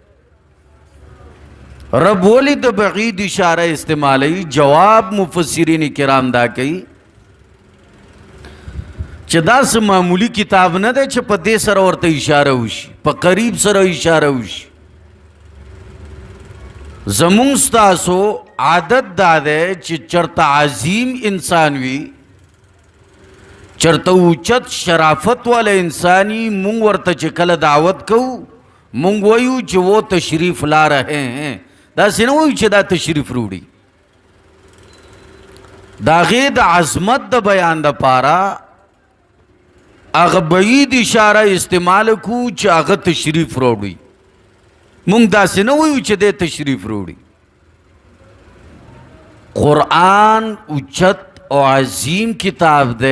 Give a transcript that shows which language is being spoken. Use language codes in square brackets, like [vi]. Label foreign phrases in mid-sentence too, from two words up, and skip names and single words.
[ps] رب ولی د بعید اشاره استعمالی جواب مفسرین کرام دا کوي چې داسې معمولی کتاب نه دی چې په دې سره ورته اشاره وشي په قریب سره اشاره وشي زمون ستاسو عادت دا ده چې چرته عظیم انسان وي چرته اوچت شرافت والا انسانی مونږ ورته چې کله دعوت کوو مونږ وایو چې [ur] وہ تشریف لا رہے ہیں [ps] داسې نه وایو چې دا تشریف وروړي د هغې د عظمت د بیان دپاره هغه بعید اشاره استعمال کړو چې هغه تشریف راوړي مونږ داسې نه وایو چې دی تشریف راوړي قرآن اوچت او عظیم کتاب دے.